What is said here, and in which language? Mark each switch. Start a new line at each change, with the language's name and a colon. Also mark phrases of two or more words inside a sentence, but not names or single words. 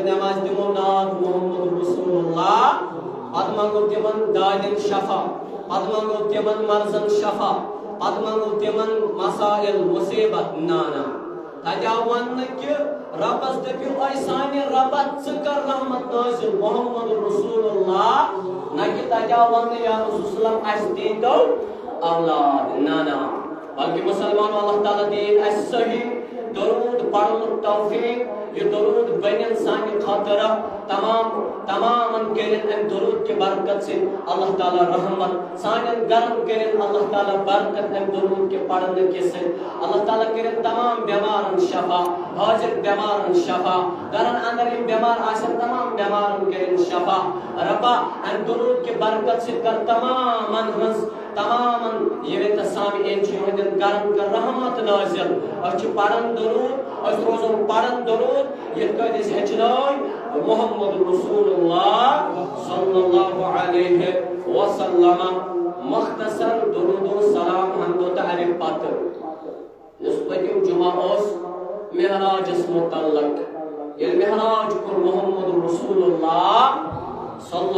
Kashmiri: نٮ۪ماز دِمو ناد محمد رسول اللہ پتہٕ منگو تِمن دادٮ۪ن شفا پتہٕ منگو تِمن مرضن شفا پتہٕ منگو تِمن مسائل مصیبت نا نا تَتہِ آو وننہٕ کہِ ربس دٔپِو اے سانہِ ربا ژٕ کر رحمت نازل محمد رسول اللہ نہ کہِ تَتہِ آو وننہٕ یا رسول اللہ اَسہِ دیٖتو اولاد نانا بلکہ مسلمان اللہ تعالیٰ دین اَسہِ صحیح درود پڑھنُک توفیق یہ درود بنن سانہِ خٲطرٕ تمامن کٔرِنۍ اَمہِ درود کہِ برکت سے اللہ تعالیٰ رحمت سانٮ۪ن گرن کٔرِنۍ اللہ تعالیٰ برکت اَمہِ درود کہِ پڑھنہٕ کہِ سۭتۍ اللہ تعالیٰ کٔرِنۍ تمام بٮ۪مارن شفا حاضر بٮ۪مارن شفا گرن اندر یِم بٮ۪مار آسن تمام بٮ۪مارن کٔرِنۍ شفا ربا اَمہِ درود کہِ برکت سۭتۍ کر تمامن ہٕنٛز تمامن ییٚتہِ سامعیٖن چھِ یِہنٛدٮ۪ن گرن کر رحمت نازل أسۍ چھِ پران درود أسۍ روزو پران درود یِتھ کٲٹھۍ أسۍ ہیٚچھنٲے محمد رسول اللہ
Arabic: صلی اللہ علیہ وسلم
Kashmiri: مختصر درود و سلام حمد و تعریف پتہٕ یُس پٔتِم جمعہ اوس معراجس متعلق ییٚلہِ معراج کوٚر محمد رسول اللہ صلی